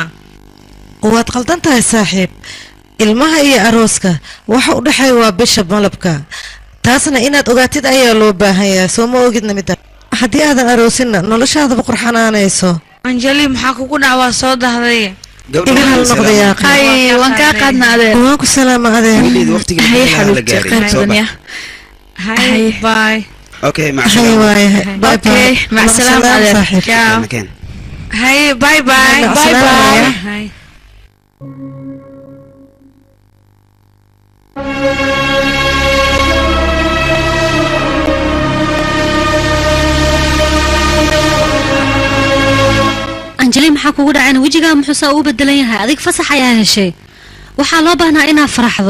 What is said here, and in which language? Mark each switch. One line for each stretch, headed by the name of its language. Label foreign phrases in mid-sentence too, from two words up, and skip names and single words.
Somali: waad qaldan tahay saaxiib ilmaha iyo arooska waxa u dhexeeya waa bisha malabka taasna inaad ogaatid ayaa loo baahanyaa soo ma ogidna midda haddii aadan aroosinna noloshaadaba qurxanaanayso anjeli maxaa kugu dhac waa soo dahday ibihal noqdayaa hay waan kaa qaadna adeer waan ku salaama adeer hay xabiibti qayr badan ya hay bye
Arabic: اوكي مع
Somali: hay waayahay bye
English: okay bye
Arabic: مع السلامة adeer
Italian: ciao
Arabic: مكان
English: hay bye bye
Arabic: مع
English: bye
Arabic: السلامة.
English: bye hay
Somali: anjeli maxaa kugu dhacayna wejigaa muxuu saa u bedelan yahay adig fasax ayaa heshay waxaa loo baahnaa inaad faraxdo